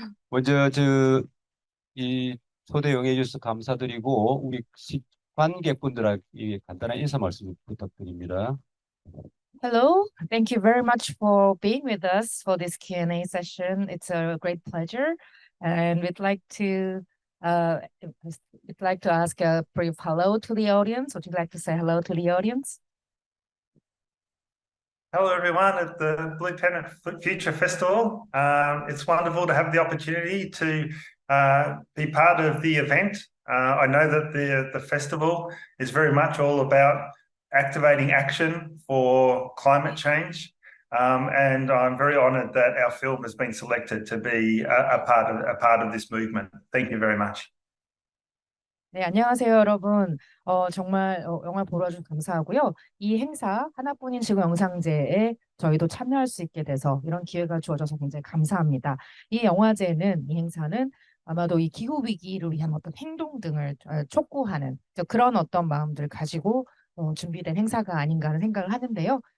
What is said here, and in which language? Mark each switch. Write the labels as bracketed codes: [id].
[ko] 먼저 이 초대 응해 주셔서 감사드리고 우리 관객분들에게 간단한 인사 말씀 부탁드립니다. [en] Hello, thank you very much for being with us for this Q&A session. It's a great pleasure, and uh, we'd like to ask a brief hello to the audience. Would you like to say hello to the audience? Hello everyone at the Blue Pen Future Festival. It's wonderful to have the opportunity to be part of the event. I know that the festival is very much all about activating action for climate change. And I'm very honoured that our film has been selected to be a part of this movement. Thank you very much. [ko] 네, 안녕하세요, 여러분. 정말 영화 보러 와주셔서 감사하고요. 이 행사 하나뿐인 지구영상제에 저희도 참여할 수 있게 돼서 이런 기회가 주어져서 굉장히 감사합니다. 이 행사는 아마도 이 기후 위기를 위한 어떤 행동 등을 촉구하는 그런 어떤 마음들 가지고 준비된 행사가 아닌가 하는 생각을 하는데요.